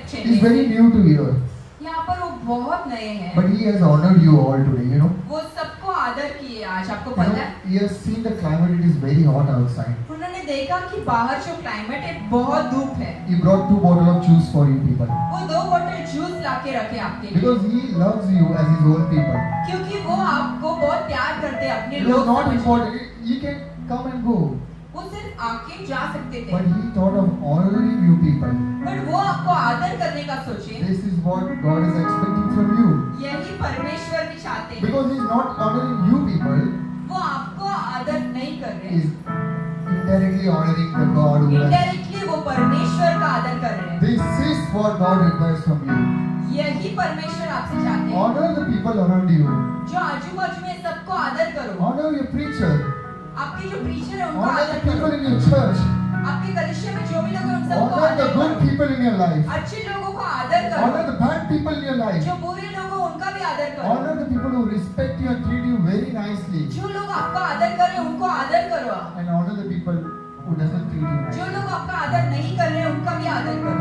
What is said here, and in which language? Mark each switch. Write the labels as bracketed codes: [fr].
[en] is [hi] Chennai [en] very [hi] से। [en] new to here, [hi] यहाँ पर वो बहुत नए हैं, [en] but he has honored you all today. You know, [hi] वो सबको आदर किए आज, आपको [en] you [hi] पता [en] know [hi] है। [en] he has seen the climate; it is very hot outside. [hi] उन्होंने देखा कि बाहर जो क्लाइमेट है बहुत धूप है, [en] He brought 2 bottles of juice for you people [hi] वो 2 बोतल जूस लाके रखे आपके लिए, [en] because he loves you as his own people. [hi] क्योंकि वो आपको बहुत प्यार करते हैं अपने [en] It was [hi] लोग [en] not [hi] समझ के। [en] important. He can come and go, [hi] वो सिर्फ आके जा सकते थे, [en] but he thought of honoring you people. [hi] पर वो आपको आदर करने का सोचे। [en] This is what God is expecting from you. [hi] यही परमेश्वर भी चाहते हैं। [en] Because he is not honoring you people, [hi] वो आपको आदर नहीं कर [en] he [hi] रहे, [en] is indirectly honoring the God who has. [hi] Indirectly वो परमेश्वर का आदर कर रहे हैं। [en] This is what God requires from you. [hi] यही परमेश्वर आपसे चाहते हैं। [en] Honor the people around you. [hi] जो आजू बाजू में सबको आदर करो। [en] Honor your preacher. [hi] आपके जो प्रीचर है उनको [en] Honor the [hi] आदर करो। [en] people in your church. [hi] आपके कलिसिया में जो भी लोग हैं उन सबको [en] Honor the [hi] आदर [en] good [hi] करो। [en] people in your life. [hi] अच्छे लोगों को आदर [en] Honor [hi] करो। [en] the bad people in your life. [hi] जो बुरे लोग हैं उनका भी आदर करो। [en] Honor the people who respect you and treat you very nicely. [hi] जो लोग आपका आदर कर रहे हैं उनको आदर करो। [en] And honor the people who doesn't treat you [hi] जो [en] nicely. [hi] लोग आपका आदर नहीं कर रहे हैं उनका भी आदर करो।